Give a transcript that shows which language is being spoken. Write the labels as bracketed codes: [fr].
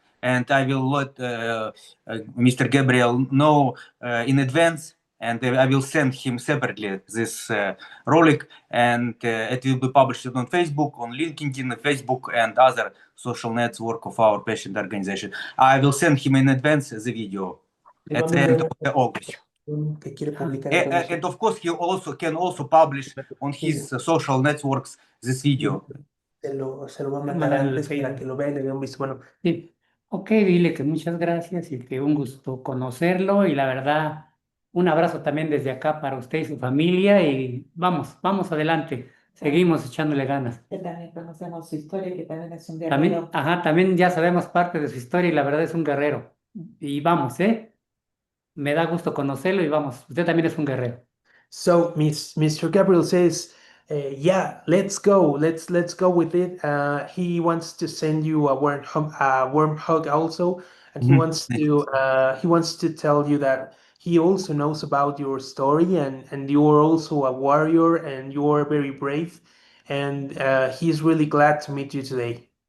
[en] And I will let Mr. Gabriel know in advance, and I will send him separately this rolic, and it will be published on Facebook, on LinkedIn, Facebook, and other social network of our patient organization. I will send him in advance the video at the end of August. And of course, he also can publish on his social networks this video. [es] Se lo va a mandar antes para que lo vea y le dé un visto. Bueno, Sí. Ok, dile que muchas gracias y que un gusto conocerlo y la verdad, un abrazo también desde acá para usted y su familia y vamos adelante, seguimos echándole ganas. Que también conocemos su historia, que también es un También, guerrero. también ya sabemos parte de su historia y la verdad es un guerrero. Y vamos, me da gusto conocerlo y vamos, usted también es un guerrero. [en] So Mr. Gabriel says, yeah, let's go with it. He wants to send you a warm hug also, and he wants to tell you that he also knows about your story, and you're also a warrior, and you're very brave, and he's really glad to meet you today.